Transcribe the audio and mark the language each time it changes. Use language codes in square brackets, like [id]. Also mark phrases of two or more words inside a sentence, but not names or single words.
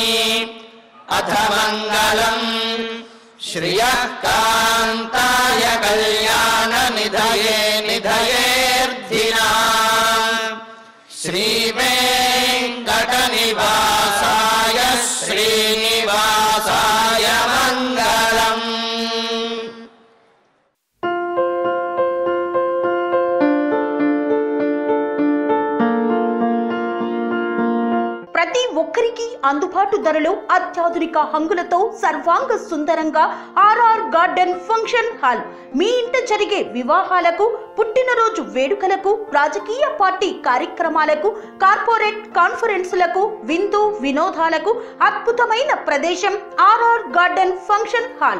[sa] अथ मङ्गलम् श्रियः कान्ताय कल्याणनिधये निधयेऽर्थिनाम्। श्रीवेङ्कटनिवासाय श्रीनिवासाय मङ्गलम्। [te] ప్రతి ఒక్కరికి అందుబాటు ధరలో అత్యాధునిక హంగులతో సర్వాంగ సుందరంగా ఆర్ఆర్ గార్డెన్ ఫంక్షన్ హాల్ మీ ఇంట జరిగే వివాహాలకు, పుట్టినరోజు వేడుకలకు, రాజకీయ పార్టీ కార్యక్రమాలకు, [en] corporate conferences, [te] విందు వినోదాలకు అద్భుతమైన ప్రదేశం ఆర్ఆర్ గార్డెన్ ఫంక్షన్ హాల్.